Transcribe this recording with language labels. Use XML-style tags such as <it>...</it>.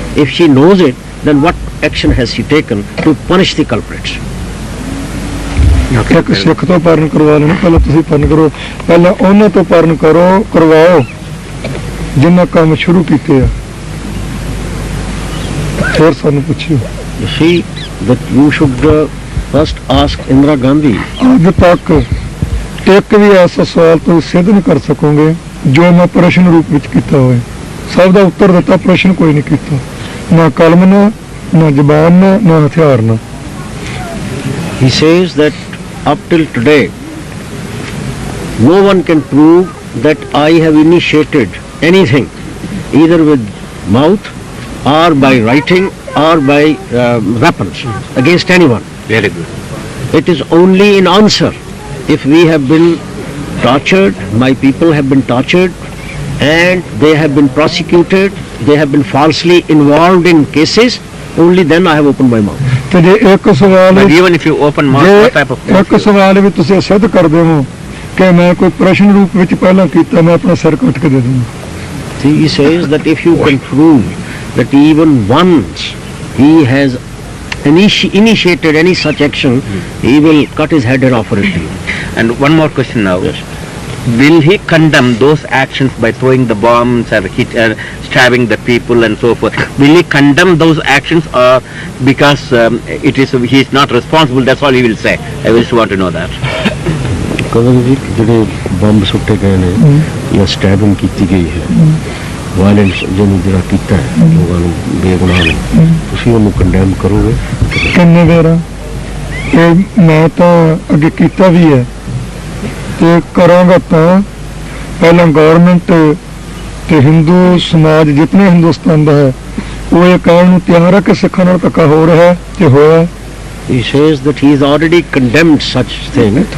<en>If she knows it, then what action has she taken to punish the culprits?</en> <pa>ਇੱਕ ਸਿੱਖ ਤੋਂ ਪਰਨ ਕਰਵਾ ਲੈਣਾ, ਪਹਿਲਾਂ ਤੁਸੀਂ ਪਰਨ ਕਰੋ, ਪਹਿਲਾਂ ਉਹਨਾਂ ਤੋਂ ਪਰਨ ਕਰਵਾਓ ਜਿਨ੍ਹਾਂ ਕੰਮ ਸ਼ੁਰੂ ਕੀਤੇ ਆ, ਫਿਰ ਸਾਨੂੰ ਪੁੱਛਿਓ।</pa> <en>You see that you should first ask Indira Gandhi.</en> <pa>ਅੱਜ ਤੱਕ ਇੱਕ ਵੀ ਐਸਾ ਸਵਾਲ ਤੁਸੀਂ ਸਿੱਧ ਨਹੀਂ ਕਰ ਸਕੋਗੇ ਜੋ ਮੈਂ ਪ੍ਰਸ਼ਨ ਰੂਪ ਵਿੱਚ ਕੀਤਾ ਹੋਵੇ। ਸਭ ਦਾ ਉੱਤਰ ਦਿੱਤਾ, ਪ੍ਰਸ਼ਨ ਕੋਈ ਨਹੀਂ ਕੀਤਾ, ਨਾ ਕਲਮ ਨਾਲ, ਨਾ ਜ਼ਬਾਨ ਨਾਲ, ਨਾ ਹਥਿਆਰ ਨਾਲ।</pa> <en>He says that up till today no one can prove that I have initiated anything either with mouth or by writing or by weapons against anyone. Very good. It is only in answer if we have been tortured, my people have been tortured and they have been prosecuted, they have been falsely involved in cases, only then I have opened my mouth.</en> <pa>ਤੇ ਜੇ ਇੱਕ ਸਵਾਲ</pa> <en>But even if you open mouth, what type of</en> <pa>ਇੱਕ ਸਵਾਲ ਵੀ ਤੁਸੀਂ ਸਿੱਧ ਕਰਦੇ ਹੋ ਕਿ ਮੈਂ ਕੋਈ ਪ੍ਰਸ਼ਨ ਰੂਪ ਵਿੱਚ ਪਹਿਲਾਂ ਕੀਤਾ, ਮੈਂ ਆਪਣਾ ਸਿਰ ਕੱਟ ਕੇ ਦੇ ਦੂੰਗਾ।</pa> <en>He says that if you can prove that even once he has initiated any such action, he will cut his head and offer it to you. And one more question now. Yes. Will he condemn those actions by throwing the bombs or stabbing the people and so forth? Will he condemn those actions, or because he is not responsible, that's all he will say? I just want to know that.</en> <pa>ਕਦੋਂ ਜੀ ਜਿਹੜੇ bomb ਸੁੱਟੇ ਗਏ ਨੇ ਜਾਂ ਸਟੈਬਿੰਗ ਕੀਤੀ ਗਈ ਹੈ, ਵਾਇਲੈਂਸ ਜਿਹਨੂੰ ਜਿਹੜਾ ਕੀਤਾ ਹੈ ਲੋਕਾਂ ਨੂੰ ਬੇਗੁਨਾਹ ਨੂੰ, ਤੁਸੀਂ ਉਹਨੂੰ ਕੰਡੈਮ ਕਰੋਗੇ? ਕਿੰਨੇ ਵਾਰ ਇਹ ਮੈਂ ਤਾਂ ਅੱਗੇ ਕੀਤਾ ਵੀ ਹੈ ਤੇ ਕਰਾਂਗਾ। ਤਾਂ ਪਹਿਲਾਂ ਗਵਰਨਮੈਂਟ ਤੇ ਹਿੰਦੂ ਸਮਾਜ ਜਿਤਨੇ ਹਿੰਦੁਸਤਾਨ ਦਾ ਹੈ ਉਹ ਇਹ ਕਹਿਣ ਨੂੰ ਤਿਆਰ ਹੈ ਕਿ ਸਿੱਖਾਂ ਨਾਲ ਧੱਕਾ ਹੋ ਰਿਹਾ ਤੇ ਹੋਇਆ।</pa> <en>He says that he has already condemned such thing.</en>